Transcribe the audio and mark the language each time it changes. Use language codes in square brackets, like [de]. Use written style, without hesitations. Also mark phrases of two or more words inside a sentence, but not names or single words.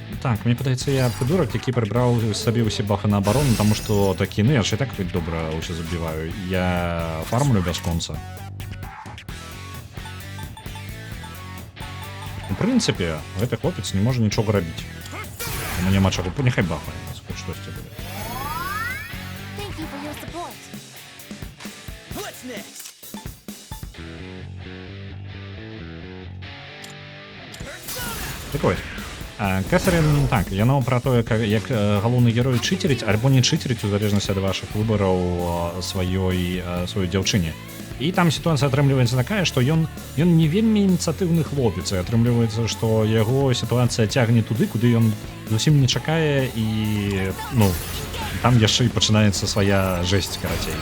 [be] Так, мне падаецца, я прыдурак, які прыбраў сабе ўсе бафы на абарону, таму што такі, ну я ж і так добра ўсё забіваю. Я фармлю бясконца. У прынцыпе, гэты хлопец не можа нічога рабіць. Яму няма чаго, няхай бафае нас, хоць штосьці будзе. [en] Thank you for your support. What's next? [be] Так вось. Кэсарін, так, яно пра тое, як галоўны герой чыцерыць, альбо не чыцерыць, у залежнасці ад вашых выбараў сваёй дзяўчыне. І там сітуацыя атрымліваецца такая, што ён не вельмі ініцыятыўны хлопец, і атрымліваецца, што яго сітуацыя цягне туды, куды ён зусім не чакае, і ну там яшчэ і пачынаецца свая жэсць, карацей.